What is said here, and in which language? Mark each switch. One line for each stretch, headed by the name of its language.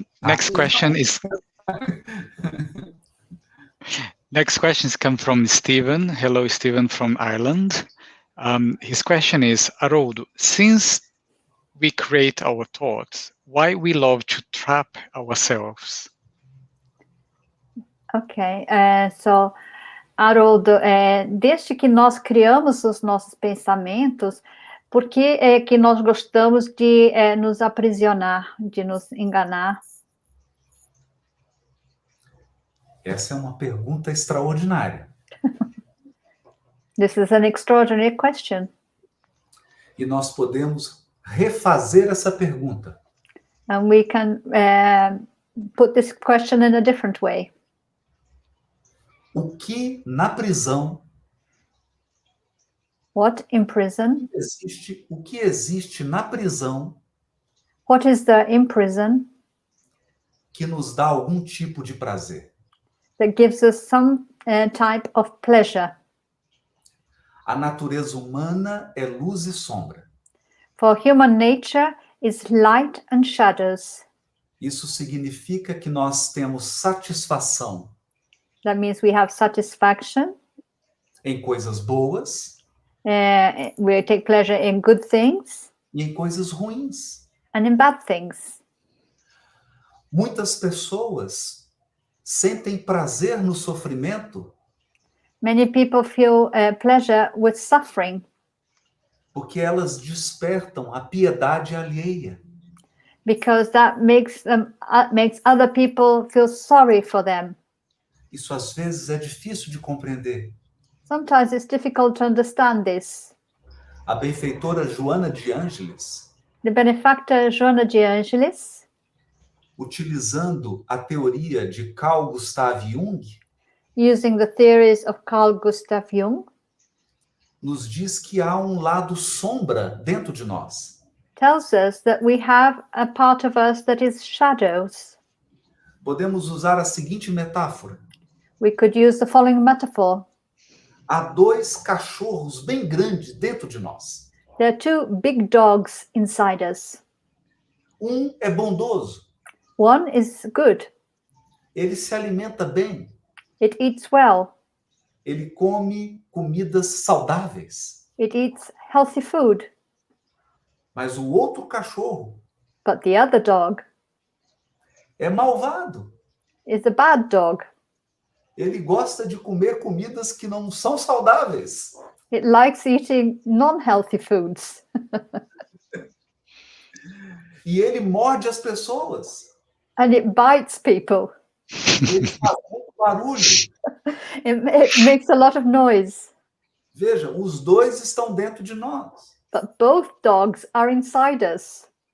English: Next question comes from Stephen. Hello, Stephen from Ireland. His question is, Haroldo, since we create our thoughts, why we love to trap ourselves?
Portuguese: Ok, so Haroldo, desde que nós criamos os nossos pensamentos, por que é que nós gostamos de nos aprisionar, de nos enganar? Essa é uma pergunta extraordinária.
English: This is an extraordinary question.
Portuguese: E nós podemos refazer essa pergunta.
English: And we can put this question in a different way.
Portuguese: O que na prisão
English: What in prison?
Portuguese: o que existe na prisão
English: What is there in prison
Portuguese: que nos dá algum tipo de prazer?
English: that gives us some type of pleasure?
Portuguese: A natureza humana é luz e sombra.
English: For human nature is light and shadows.
Portuguese: Isso significa que nós temos satisfação
English: That means we have satisfaction.
Portuguese: em coisas boas
English: We take pleasure in good things
Portuguese: e em coisas ruins.
English: and in bad things.
Portuguese: Muitas pessoas sentem prazer no sofrimento
English: Many people feel pleasure with suffering
Portuguese: porque elas despertam a piedade alheia.
English: because that makes other people feel sorry for them.
Portuguese: Isso às vezes é difícil de compreender.
English: Sometimes it's difficult to understand this.
Portuguese: A benfeitora Joana de Ângeles,
English: The benefactor Joana de Angelis,
Portuguese: utilizando a teoria de Carl Gustav Jung,
English: using the theories of Carl Gustav Jung,
Portuguese: nos diz que há um lado sombra dentro de nós.
English: tells us that we have a part of us that is shadows.
Portuguese: Podemos usar a seguinte metáfora.
English: We could use the following metaphor.
Portuguese: Há dois cachorros bem grandes dentro de nós.
English: There are two big dogs inside us.
Portuguese: Um é bondoso.
English: One is good.
Portuguese: Ele se alimenta bem.
English: It eats well.
Portuguese: Ele come comidas saudáveis.
English: It eats healthy food.
Portuguese: Mas o outro cachorro
English: But the other dog
Portuguese: é malvado.
English: is a bad dog.
Portuguese: Ele gosta de comer comidas que não são saudáveis.
English: It likes eating non-healthy foods.
Portuguese: E ele morde as pessoas.
English: And it bites people.
Portuguese: Ele faz muito barulho.
English: It makes a lot of noise.
Portuguese: Veja, os dois estão dentro de nós.
English: But both dogs are inside us.